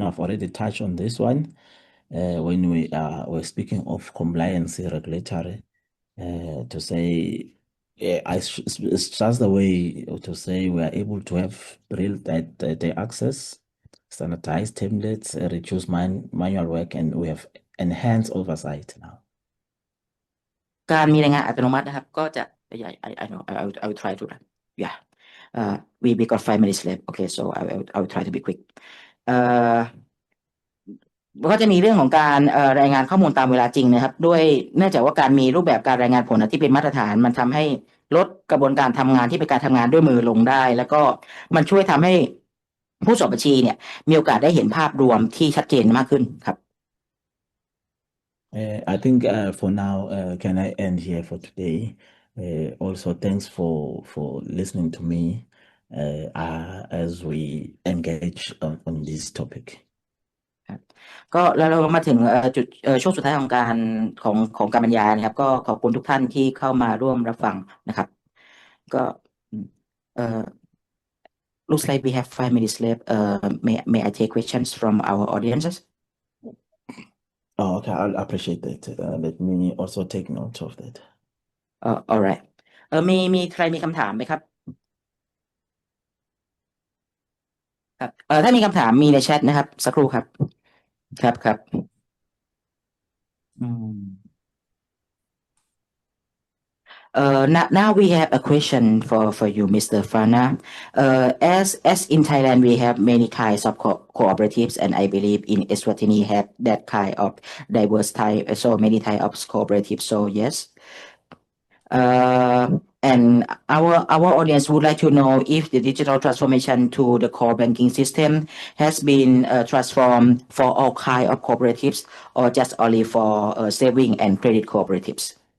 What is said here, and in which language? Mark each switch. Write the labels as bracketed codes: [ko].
[en] I've already touched on this one when we're speaking of compliance regulatory to say it's just the way to say we are able to have real data access, standardized templates, reduce manual work, and we have enhanced oversight now. [th] การมีรายงานอัตโนมัตินะครับก็จะ [en] I know I will try to yeah we got 5 minutes left okay so I will try to be quick [th] เอ่อก็จะมีเรื่องของการรายงานข้อมูลตามเวลาจริงนะครับด้วยเนื่องจากว่าการมีรูปแบบการรายงานผลที่เป็นมาตรฐานมันทำให้ลดกระบวนการทำงานที่เป็นการทำงานด้วยมือลงได้ แล้วก็มันช่วยทำให้ผู้สอบบัญชีเนี่ยมีโอกาสได้เห็นภาพรวมที่ชัดเจนมากขึ้นครับ [en] I think for now, can I end here for today? Also, thanks for listening to me as we engage on this topic. [th] ครับก็แล้วเรามาถึงจุดช่วงสุดท้ายของการบรรยายนะครับก็ขอบคุณทุกท่านที่เข้ามาร่วมรับฟังนะครับก็เอ่อ [en] looks like we have 5 minutes left may I take questions from our audiences Oh, okay, I'll appreciate that. Let me also take note of that. [th] alright มีใครมีคำถามไหมครับครับถ้ามีคำถามมีในแชทนะครับสักครู่ครับครับอืม [en] Now we have a question for you, Mr. Fana. As in Thailand, we have many kinds of cooperatives, and I believe in Eswatini have that kind of diverse type, so many type of cooperatives. So yes. And our audience would like to know if the digital transformation to the core banking system has been transformed for all kind of cooperatives or just only for saving and credit cooperatives.